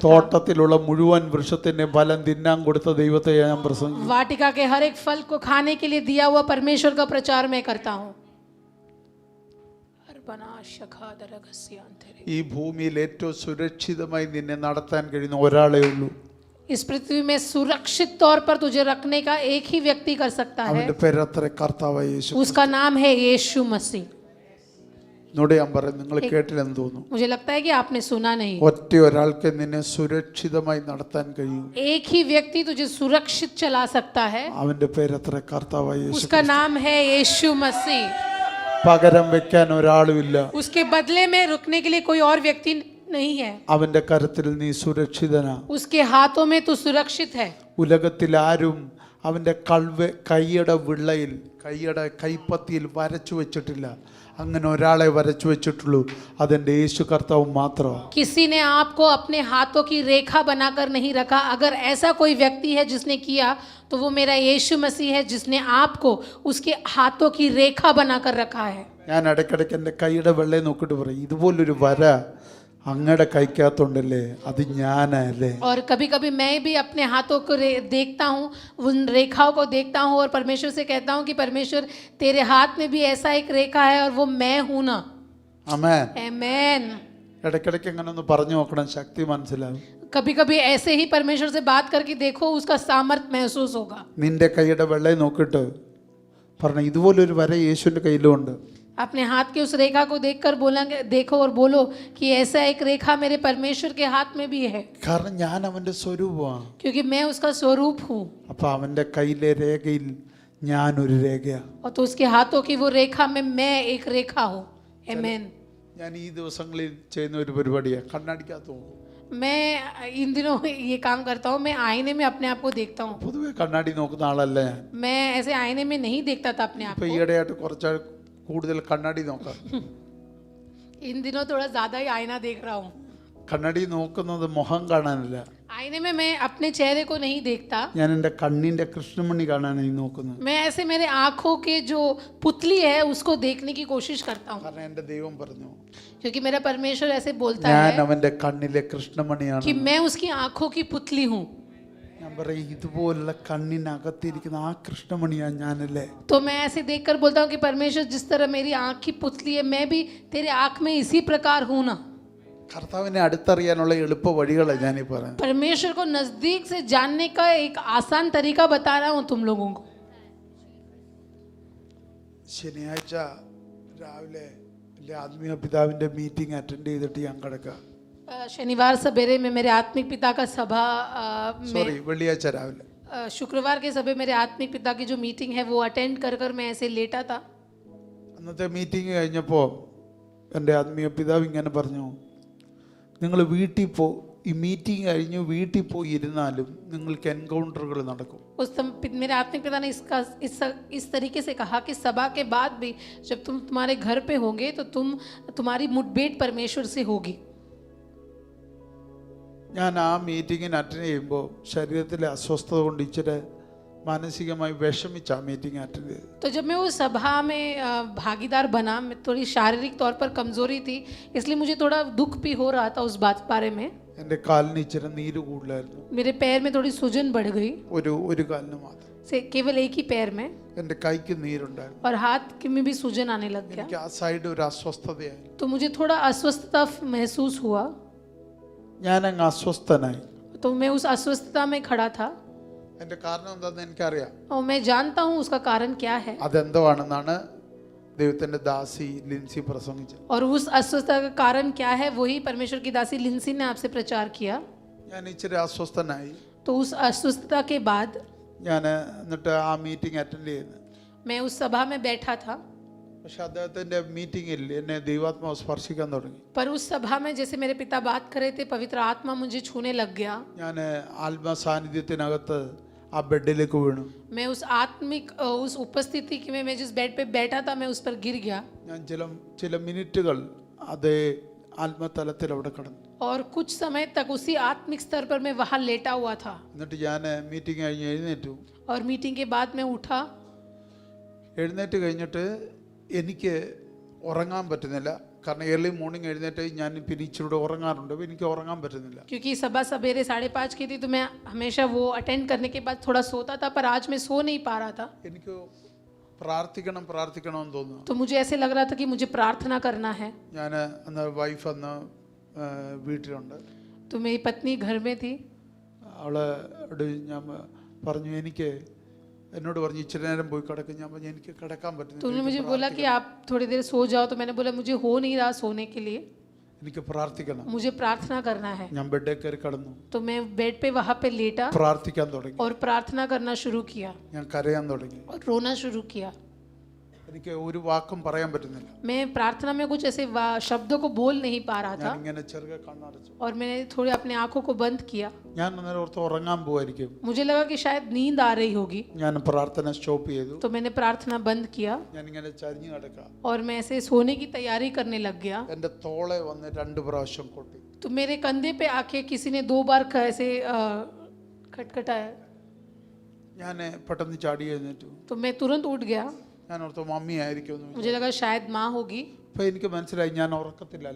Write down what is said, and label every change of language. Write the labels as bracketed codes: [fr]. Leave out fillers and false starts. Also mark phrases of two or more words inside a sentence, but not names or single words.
[ml] തോട്ടത്തിലുള്ള മുഴുവൻ വൃക്ഷത്തിന്റെ ഫലം തിന്നാൻ കൊടുത്ത ദൈവത്തെ ഞാൻ പ്രസംഗിക്കുന്നു. [hi] वाटिका के हर एक फल को खाने के लिए दिया हुआ परमेश्वर का प्रचार मैं करता हूँ। [ml] ഈ ഭൂമിയിൽ ഏറ്റവും സുരക്ഷിതമായി നിന്നെ നടത്താൻ കഴിയുന്ന ഒരാളേ ഉള്ളൂ. [hi] इस पृथ्वी में सुरक्षित तौर पर तुझे रखने का एक ही व्यक्ति कर सकता है, [ml] അവന്റെ പേരത്ര കർത്താവായ യേശു. [hi] उसका नाम है यीशु मसीह। [ml] എന്നോട് ഞാൻ പറയും, നിങ്ങൾ കേട്ടില്ലെന്ന് തോന്നുന്നു. [hi] मुझे लगता है कि आपने सुना नहीं। [ml] ഒറ്റ ഒരാൾക്ക് നിന്നെ സുരക്ഷിതമായി നടത്താൻ കഴിയും. [hi] एक ही व्यक्ति तुझे सुरक्षित चला सकता है, [ml] അവന്റെ പേരത്ര കർത്താവായ യേശു. [hi] उसका नाम है यीशु मसीह। [ml] പകരം വെക്കാൻ ഒരാളുമില്ല. [hi] उसके बदले में रुकने के लिए कोई और व्यक्ति नहीं है। [ml] അവന്റെ കരത്തിൽ നീ സുരക്ഷിതനാ. [hi] उसके हाथों में तू सुरक्षित है। [ml] ഉലകത്തിൽ ആരും അവന്റെ കൈയുടെ വിള്ളയിൽ, കൈയുടെ കൈപ്പത്തിയിൽ വരച്ചു വെച്ചിട്ടില്ല. അങ്ങനെ ഒരാളെ വരച്ചു വെച്ചിട്ടുള്ളൂ, അതെന്റെ യേശു കർത്താവ് മാത്രമാണ്. [hi] किसी ने आपको अपने हाथों की रेखा बनाकर नहीं रखा। अगर ऐसा कोई व्यक्ति है जिसने किया तो वो मेरा यीशु मसीह है, जिसने आपको उसके हाथों की रेखा बनाकर रखा है। [ml] ഞാൻ ഇടയ്ക്കിടയ്ക്ക് എൻ്റെ കൈയുടെ വെള്ളയെ നോക്കിയിട്ട് പറയും, ഇതുപോലൊരു വര അങ്ങയുടെ കൈക്കകത്തുണ്ടല്ലേ, അത് ഞാനല്ലേ. [hi] और कभी कभी मैं भी अपने हाथों को देखता हूँ, उन रेखाओं को देखता हूँ और परमेश्वर से कहता हूँ कि परमेश्वर तेरे हाथ में भी ऐसा एक रेखा है और वो मैं हूँ ना। [ml] ആമേൻ. [hi] आमेन। [ml] ഇടയ്ക്കിടയ്ക്ക് അങ്ങനെ ഒന്ന് പറഞ്ഞു നോക്കണം, ശക്തി മനസ്സിലാവും. [hi] कभी कभी ऐसे ही परमेश्वर से बात करके देखो, उसका सामर्थ्य महसूस होगा। [ml] നിന്റെ കൈയുടെ വെള്ളയെ നോക്കിയിട്ട് പറഞ്ഞു, ഇതുപോലൊരു വര യേശുവിൻ്റെ കയ്യിലും ഉണ്ട്. [hi] अपने हाथ की उस रेखा को देखकर बोलेंगे, देखो और बोलो कि ऐसा एक रेखा मेरे परमेश्वर के हाथ में भी है, [ml] കാരണം ഞാൻ അവൻ്റെ സ്വരൂപമാണ്. [hi] क्योंकि मैं उसका स्वरूप हूँ। [ml] അപ്പൊ അവൻ്റെ കയ്യിലെ രേഖയിൽ ഞാനൊരു രേഖയാണ്. [hi] और तो उसके हाथों की वो रेखा में मैं एक रेखा हूँ। आमेन। [ml] ഞാൻ ഈ ദിവസങ്ങളിൽ ചെയ്യുന്ന ഒരു പരിപാടിയാണ്, കണ്ണടിക്കകത്ത് നോക്കും. [hi] मैं इन दिनों ये काम करता हूँ, मैं आईने में अपने आप को देखता हूँ। [ml] പൊതുവെ കണ്ണാടി നോക്കുന്ന ആളല്ല ഞാൻ. [hi] मैं ऐसे आईने में नहीं देखता था अपने आप [ml] ഇപ്പൊ [hi] को। [ml] ഈയിടെയായിട്ട് കുറച്ച് കൂടുതൽ കണ്ണാടി നോക്കാം. [hi] इन दिनों थोड़ा ज्यादा ही आईना देख रहा हूँ। [ml] കണ്ണാടി നോക്കുന്നത് മുഖം കാണാനല്ല, [hi] आईने में मैं अपने चेहरे को नहीं देखता, [ml] ഞാൻ എൻ്റെ കണ്ണിൻ്റെ കൃഷ്ണമണി കാണാനായി നോക്കുന്നത്. [hi] मैं ऐसे मेरे आँखों के जो पुतली है उसको देखने की कोशिश करता हूँ, [ml] കാരണം എൻ്റെ ദൈവം പറഞ്ഞു, [hi] क्योंकि मेरा परमेश्वर ऐसे बोलता [ml] ഞാൻ [hi] है [ml] അവൻ്റെ കണ്ണിലെ കൃഷ്ണമണിയാണ്. [hi] कि मैं उसकी आँखों की पुतली हूँ। [ml] ഞാൻ പറയും, ഇതുപോലുള്ള കണ്ണിനകത്തിരിക്കുന്ന ആ കൃഷ്ണമണിയാണ് ഞാനല്ലേ. [hi] तो मैं ऐसे देखकर बोलता हूँ कि परमेश्वर जिस तरह मेरी आँख की पुतली है, मैं भी तेरे आँख में इसी प्रकार हूँ ना। [ml] കർത്താവിനെ അടുത്തറിയാനുള്ള എളുപ്പ വഴികളാണ് ഞാനീ പറയുന്നത്. [hi] परमेश्वर को नजदीक से जानने का एक आसान तरीका बता रहा हूँ तुम लोगों को। [ml] ശനിയാഴ്ച രാവിലെ എൻ്റെ ആത്മീയ പിതാവിൻ്റെ [en] meeting attend [ml] ചെയ്തിട്ട് ഞാൻ കിടക്കുക. [hi] शनिवार सवेरे में मेरे आत्मिक पिता का सभा [ml] സോറി, വെള്ളിയാഴ്ച രാവിലെ. [hi] शुक्रवार के सभे मेरे आत्मिक पिता की जो मीटिंग है वो अटेंड कर मैं ऐसे लेटा था। [ml] അന്നത്തെ മീറ്റിംഗ് കഴിഞ്ഞപ്പോൾ എൻ്റെ ആത്മീയ പിതാവ് ഇങ്ങനെ പറഞ്ഞു, നിങ്ങൾ വീട്ടിൽ ഈ മീറ്റിംഗ് കഴിഞ്ഞ് വീട്ടിൽ പോയി ഇരുന്നാലും നിങ്ങൾക്ക് എൻകൗണ്ടറുകൾ നടക്കും. [hi] उस मेरे आत्मिक पिता ने इस तरीके से कहा कि सभा के बाद भी जब तुम तुम्हारे घर पे होंगे तो तुम्हारी मुठभेड़ परमेश्वर से होगी। [ml] ഞാൻ ആ മീറ്റിങ്ങിന് അറ്റൻഡ് ചെയ്യുമ്പോൾ ശരീരത്തിലെ അസ്വസ്ഥത കൊണ്ട് ഇച്ചിരി മാനസികമായി വിഷമിച്ച ആ [en] meeting attend [ml] ചെയ്തു. [hi] तो जब मैं उस सभा में भागीदार बना, मैं थोड़ी शारीरिक तौर पर कमजोरी थी, इसलिए मुझे थोड़ा दुख भी हो रहा था उस बारे में। [ml] എൻ്റെ കാലിന് ഇച്ചിരി നീര് കൂടുതലായിരുന്നു. [hi] मेरे पैर में थोड़ी सूजन बढ़ गई, [ml] ഒരു കാലിന് മാത്രം. [hi] से केवल एक ही पैर में [ml] എൻ്റെ കൈക്ക് നീരുണ്ടായിരുന്നു. [hi] और हाथ में भी सूजन आने लग गया. [ml] എനിക്ക് ആ സൈഡ് ഒരു അസ്വസ്ഥതയായി. [hi] तो मुझे थोड़ा अस्वस्थता महसूस हुआ. [ml] ഞാനങ്ങ് അസ്വസ്ഥനായി. [hi] तो मैं उस अस्वस्थता में खड़ा था [ml] എൻ്റെ കാരണം എന്താണെന്ന് എനിക്കറിയാം. [hi] और मैं जानता हूँ उसका कारण क्या है. [ml] അതെന്തുവാണെന്നാണ് ദൈവത്തിന്റെ ദാസി ലിൻസി പ്രസംഗിച്ചത്. [hi] और उस अस्वस्थता का कारण क्या है वही परमेश्वर की दासी लिंसी ने आपसे प्रचार किया. [ml] ഞാൻ ഇച്ചിരി അസ്വസ്ഥനായി. [hi] तो उस अस्वस्थता के बाद [ml] ഞാൻ എന്നിട്ട് ആ [en] meeting attend [ml] ചെയ്യുന്നു. [hi] मैं उस सभा में बैठा था. [ml] പക്ഷെ അദ്ദേഹത്തിന്റെ മീറ്റിംഗിൽ എന്നെ ദൈവാത്മാവ് സ്പർശിക്കാൻ തുടങ്ങി. [hi] पर उस सभा में जैसे मेरे पिता बात कर रहे थे पवित्र आत्मा मुझे छूने लग गया. [ml] ഞാൻ ആത്മാ സാന്നിധ്യത്തിനകത്ത് ആ ബെഡിലേക്ക് വീണു. [hi] मैं उस आत्मिक उस उपस्थिति में मैं जिस बेड पे बैठा था मैं उस पर गिर गया. [ml] ഞാൻ ചില മിനിറ്റുകൾ അതേ ആത്മതലത്തിൽ അവിടെ കിടന്നു. [hi] और कुछ समय तक उसी आत्मिक स्तर पर मैं वहाँ लेटा हुआ था. [ml] എന്നിട്ട് ഞാൻ മീറ്റിംഗ് കഴിഞ്ഞ് എഴുന്നേറ്റു. [hi] और मीटिंग के बाद मैं उठा. [ml] എഴുന്നേറ്റ് കഴിഞ്ഞിട്ട് എനിക്ക് ഉറങ്ങാൻ പറ്റുന്നില്ല. കാരണം [en] early morning [ml] എഴുന്നേറ്റ് ഞാൻ പിന്നെ ഇച്ചിരി ഉറങ്ങാറുണ്ട്. എനിക്ക് ഉറങ്ങാൻ പറ്റുന്നില്ല. [hi] क्योंकि सभा सवेरे 5:30 की थी तो मैं हमेशा वो अटेंड करने के बाद थोड़ा सोता था पर आज मैं सो नहीं पा रहा था. [ml] എനിക്ക് പ്രാർത്ഥിക്കണം എന്ന് തോന്നുന്നു. [hi] तो मुझे ऐसे लग रहा था कि मुझे प्रार्थना करना है. [ml] ഞാൻ അന്ന് വൈഫ് അന്ന് വീട്ടിലുണ്ട്. [hi] तो मेरी पत्नी घर में थी. [ml] അവളോട് ഞാൻ പറഞ്ഞു എന്നോട് പറഞ്ഞു ഇച്ചിരി നേരം പോയി കിടക്കും. ഞാൻ പറഞ്ഞു എനിക്ക് കിടക്കാൻ പറ്റുന്നില്ല. [hi] तो उन्होंने मुझे बोला कि आप थोड़ी देर सो जाओ. तो मैंने बोला मुझे हो नहीं रहा सोने के लिए. [ml] എനിക്ക് പ്രാർത്ഥിക്കണം. [hi] मुझे प्रार्थना करना है. [ml] ഞാൻ ബെഡിൽ കയറി കിടന്നു. [hi] तो मैं बेड पे वहाँ पे लेटा [ml] പ്രാർത്ഥിക്കാൻ തുടങ്ങി. [hi] और प्रार्थना करना शुरू किया. [ml] ഞാൻ കരയാൻ തുടങ്ങി. [hi] और रोना शुरू किया. [ml] എനിക്ക് ഒരു വാക്കും പറയാൻ പറ്റുന്നില്ല. [hi] मैं प्रार्थना में कुछ ऐसे शब्दों को बोल नहीं पा रहा था. [ml] ഞാൻ ഇങ്ങനെ ചെറുകെ കണ്ണടച്ചു. [hi] और मैंने थोड़ी अपने आंखों को बंद किया. [ml] ഞാൻ അന്നേരം ഓർത്ത് ഉറങ്ങാൻ പോവായിരിക്കും. [hi] मुझे लगा कि शायद नींद आ रही होगी. [ml] ഞാൻ പ്രാർത്ഥന സ്റ്റോപ്പ് ചെയ്തു. [hi] तो मैंने प्रार्थना बंद किया. [ml] ഞാൻ ഇങ്ങനെ ചരിഞ്ഞു കിടക്കാം. [hi] और मैं ऐसे सोने की तैयारी करने लग गया. [ml] എൻ്റെ തോളെ വന്ന് 2 പ്രാവശ്യം കൊട്ടി. [hi] तो मेरे कंधे पे आके किसी ने 2 बार ऐसे खटखटाया. [ml] ഞാൻ പെട്ടെന്ന് ചാടി എഴുന്നേറ്റു. [hi] तो मैं तुरंत उठ गया. [ml] ഞാൻ ഓർത്തു മമ്മി ആയിരിക്കും. [hi] मुझे लगा शायद माँ होगी. [ml] അപ്പൊ എനിക്ക് മനസ്സിലായി ഞാൻ ഉറക്കത്തിലല്ല.